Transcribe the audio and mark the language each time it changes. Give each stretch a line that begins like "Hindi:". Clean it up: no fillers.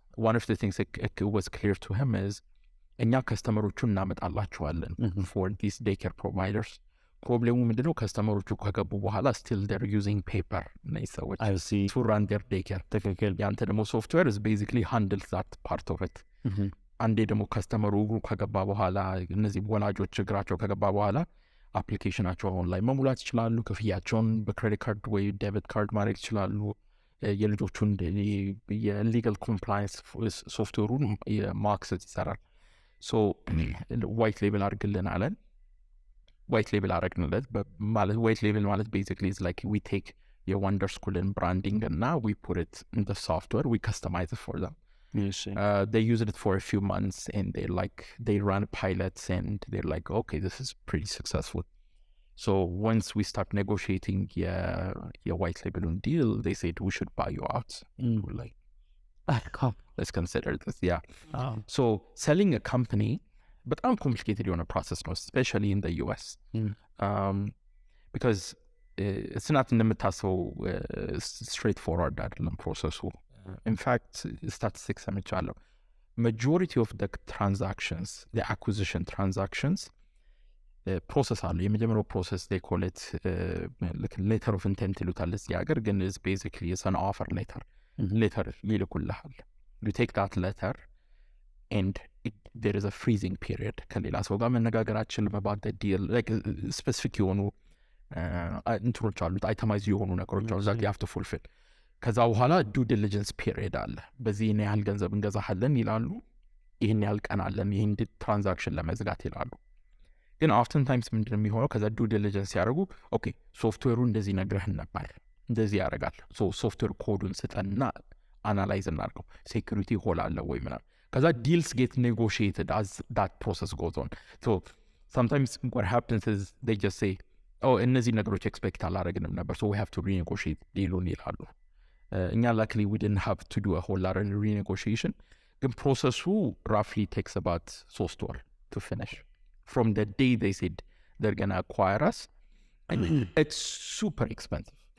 English: One of the things that was clear to him is
Amharic: እኛ ከስተመሮቹን እናመጣላቸዋለን
English: for these daycare providers.
Amharic: ፕሮብሌሙ ምንድነው? ከስተመሮቹ ከገቡ በኋላ
English: still they're using paper
Amharic: እነዚህ ሰዎች
English: to run their daycare.
Amharic: ያንተ ደግሞ
English: ሶፍትዌር is basically handles that part of it.
Amharic: አንዴ ደግሞ ከስተመሩ ከገባ በኋላ እነዚህ ወላጆች እግራቸው ከገባ በኋላ አፕሊኬሽናቸው ኦንላይን መሙላት ይችላሉ። ክፍያቸውን በክሬዲት ካርድ ወይ ዴቢት ካርድ ማድረግ ይችላሉ። የልጆቹን የሊጋል ኮምፕላይንስ ሶፍትዌሩን ማክሰስ ይሰራል። ሶ ዋይት ሌብል አድርግልን አለን። ዋይት ሌብል አረግንለት ማለት ዋይት ሌብል ማለት
English: basically is like we take your Wonder School and branding and now we put it in the software, we customize it for them. They used it for a few months and they run pilots and they're like, okay, this is pretty successful. So once we start negotiating your white label deal, they said we should buy you out. We're like, let's consider this. So selling a company
Amharic: በጣም ኮምፕሊኬትድ የሆነ ፕሮሰስ ነው, ስፔሻሊ ኢን US ቢካዝ ስናት እንደምታስበው ስትሬት ፎርዋርድ አይደለም ፕሮሰሱ. ኢንፋክት ስታቲስቲክስ ሰምቻለሁ
English: majority of the transactions, the acquisition transactions
Amharic: ፕሮሰስ አሉ። የመጀመሪያው ፕሮሰስ
English: they call it letter of intent
Amharic: ይሉታል እዚህ ሀገር፣ ግን
English: is basically is an offer letter
Amharic: ይልኩልሃል.
English: you take that letter and there is a freezing period.
Amharic: ከሌላ ሰው ጋር መነጋገራችን
English: about the deal, like
Amharic: specific የሆኑ እንትኖች አሉት፣ አይተማይዝ የሆኑ ነገሮች አሉ
English: that you have to fulfill.
Amharic: ከዛ በኋላ ዱ ዲሊጀንስ ፒሪየድ አለ። በዚህ ያህል ገንዘብ እንገዛሃለን ይላሉ፣ ይህን ያህል ቀን አለን ይህን ትራንዛክሽን ለመዝጋት ይላሉ። ግን ኦፍተን ታይምስ ምንድን ነው የሚሆነው ከዛ ዱ ዲሊጀንስ ሲያደርጉ ኦኬ ሶፍትዌሩ እንደዚህ ነግረህን ነበር እንደዚህ ያደርጋል ሶፍትዌር ኮዱን ስጠንና አናላይዝ እናድርገው ሴኩሪቲ ሆል አለ ወይ ምናምን ከዛ
English: ዲልስ ጌት ኔጎሽየትድ አዝ ዳት ፕሮሰስ ጎዝ ኦን sometimes what happens is they just say
Amharic: እነዚህ ነገሮች ኤክስፔክት አላደረግንም ነበር
English: so we have to renegotiate
Amharic: ዲሉን ይላሉ እኛ
English: luckily we didn't have to do a whole lot of renegotiation
Amharic: ግን ፕሮሰሱ
English: roughly takes about 3 ወር to finish from the day they said they're gonna acquire us and it's super expensive